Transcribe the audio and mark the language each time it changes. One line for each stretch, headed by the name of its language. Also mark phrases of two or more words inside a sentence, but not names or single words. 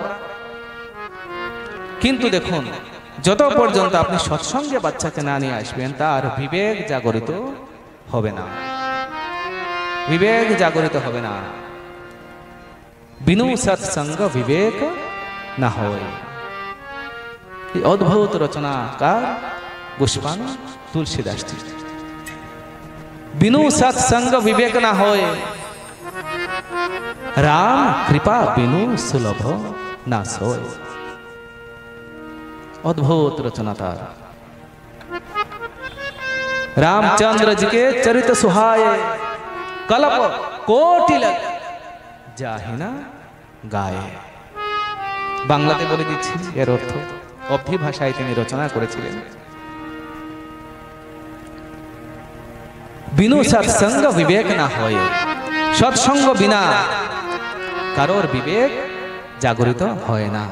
Bangla: কিন্তু দেখুন, যত পর্যন্ত আপনি সৎসঙ্গে বাচ্চাকে না নিয়ে আসবেন, তার বিবেক জাগরিত হবে না, বিবেক জাগরিত হবে না। বিনু সৎসঙ্গ বিবেক না হয়। এই অদ্ভুত রচনাকার গোস্বামী তুলসীদাস जी।
Awadhi: बिनु सत्संग विवेक ना होए, राम कृपा बिनु सुलभ ना सोए।
Bangla: অদ্ভুত রচনা তার।
Awadhi: रामचंद्र जी के चरित सुहाए, कल्प कोटि लग जाहि ना गाए।
Bangla: বাংলাতে বলে দিচ্ছি এর অর্থ। অবধি ভাষায় তিনি রচনা করেছিলেন। বিনু সৎসঙ্গ বিবেক না হয়, সৎসঙ্গ বিনা কারোর বিবেক জাগরিত হয় না।